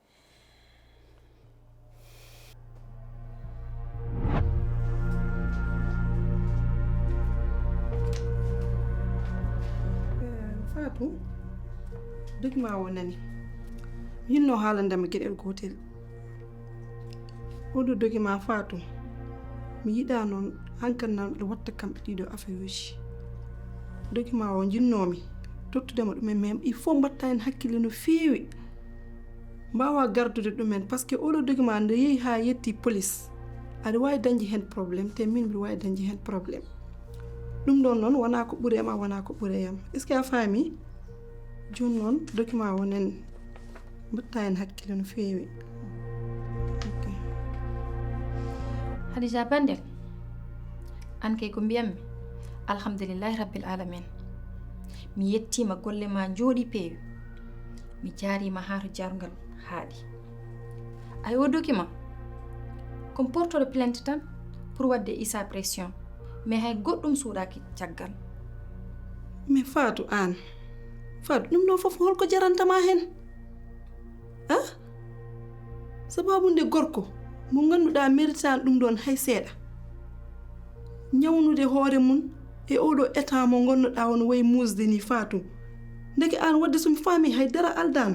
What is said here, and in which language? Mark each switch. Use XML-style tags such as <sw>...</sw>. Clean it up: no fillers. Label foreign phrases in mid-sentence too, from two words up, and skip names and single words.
<ff>Fatou document o nani yinno haalandema gueɗel gotel oɗo document Fatou mi yiɗa noon hankkadnamɗo watta kamɓe ɗiɗo affaire uji document o jinnomi tottudema ɗumen</ff> <fr>mais il faut</fr> <ff>mbatta hen hakkille no feewi mbawa gardude ɗumen</ff> <fr>par ce que</fr> <ff>oɗo document nde yeehi ha yetti police aɗa wawi dañde hen probléme te min mbiɗa wawi dañde hen probléme ɗum ɗon noon wona ko ɓuuri ma wona ko ɓuuri yam</ff> <fr>est ce que</fr> <ff>a faami joni noon document o nen mbatta hen hakkille no feewi. Hadija Bandel an kay ko mbiyammi</ff> <ar>الحمد لله رب العالمين</ar> <ff>mi yettima golle ma jooɗi peewi mi jaarima ha to jargal haaɗi ay o document comme portode plainte tan pour wadde Issa pression mais hay goɗɗum suuɗaki caggal. mais Fatou an Fatou ɗum ɗo fof holko jarantama hen sababude gorko mo ganduɗa méritani ɗum ɗon hay seeɗa ñawnude hoore mum e oɗo état mo ganduɗa on wayi musde ni Fatou ndeke an wadde somi faami haydara aldano.</ff>